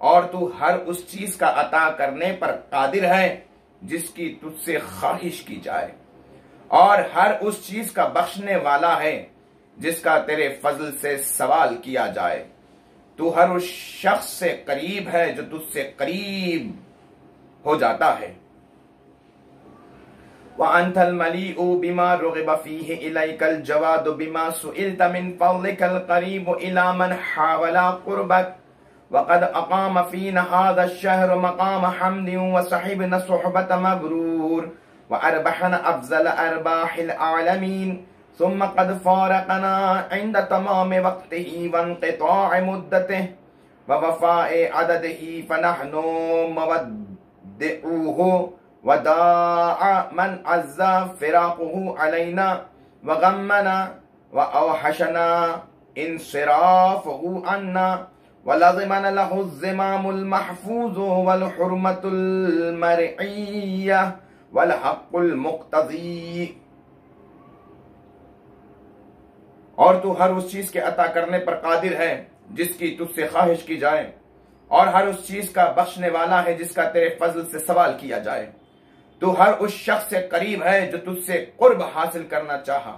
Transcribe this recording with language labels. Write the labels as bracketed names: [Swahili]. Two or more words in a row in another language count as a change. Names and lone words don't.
[Urdu] اور تو ہر اس چیز کا عطا کرنے پر قادر ہے جس کی تجھ سے خواہش کی جائے، اور ہر اس چیز کا بخشنے والا ہے جس کا تیرے فضل سے سوال کیا جائے. تو ہر اس شخص سے قریب ہے جو تجھ سے قریب ہو جاتا ہے. [Arabic] وأنت المليء بما رغب فيه إليك الجواد بما سئلت من فضلك القريب إلى من حاول قربك وقد أقام فينا هذا الشهر مقام حمد وصحبنا صحبة مبرور وأربحنا أفضل أرباح العالمين ثم قد فارقنا عند تمام وقته و وانقطاع مدته ووفاء عدده فنحن مودعوه وداع من عز فراقه علينا وغمنا وأوحشنا انصرافه عنا ولزمنا له الذمام المحفوظ والحرمة المرعية والحق المقتضي. [Urdu] اور تو ہر اس چیز کے عطا کرنے پر قادر ہے جس کی تجھ سے خواہش کی جائے، اور ہر اس چیز کا بخشنے والا ہے جس کا تیرے فضل سے سوال کیا جائے. تو ہر اس شخص سے قریب ہے جو تجھ سے قرب حاصل کرنا چاہا.